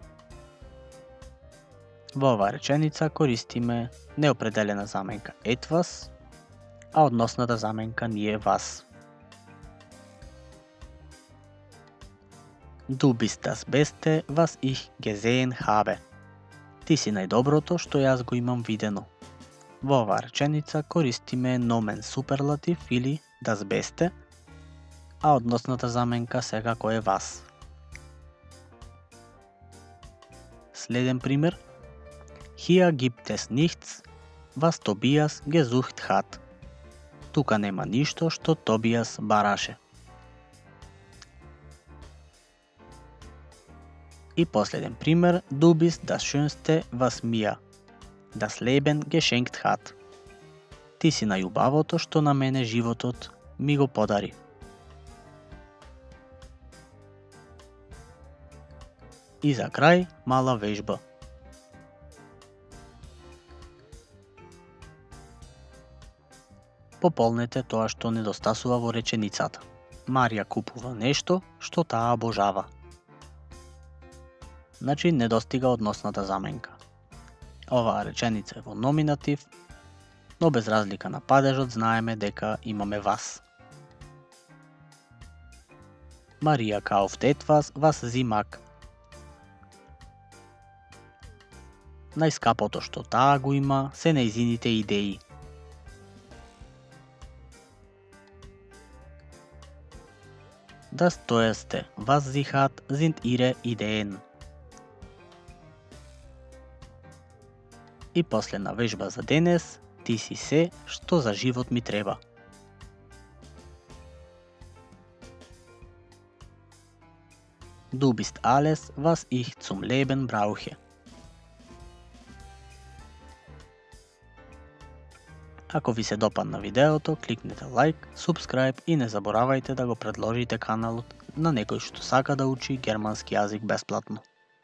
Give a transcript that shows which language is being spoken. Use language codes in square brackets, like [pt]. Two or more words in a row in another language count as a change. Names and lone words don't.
[mk] Во оваа реченица користиме неопределена заменка etwas, а односната заменка ни е was. [de] Du bist das Beste, was ich gesehen habe. [mk] Ти си најдоброто што јас го имам видено. Во оваа реченица користиме номен суперлатив или [de] das Beste, [mk] а односната заменка секако е was. Следен пример. [de] Hier gibt es nichts, was Tobias gesucht hat. [mk] Тука нема ништо што Тобијас бараше. И последен пример, [de] du bist das schönste, was mir das Leben geschenkt hat. [mk] Ти си најубавото што на мене животот ми го подари. И за крај, мала вежба. Пополнете тоа што недостасува во реченицата. Марија купува нешто што таа обожава. Значи недостига односната заменка. Оваа реченица е во номинатив, но без разлика на падежот знаеме дека имаме вас. [de] Марија kauft etwas, was sie mag. [mk] Најскапото што таа го има се нејзините идеи. [de] Das teuerste, was sie hat, sind ihre Ideen. [mk] И последна вежба за денес, ти си се што за живот ми треба. [de] Du bist alles, was ich zum Leben brauche. [mk] Ако ви се допадна видеото, кликнете [en] like, subscribe [mk] и не заборавајте да го предложите каналот на некој што сака да учи германски јазик бесплатно.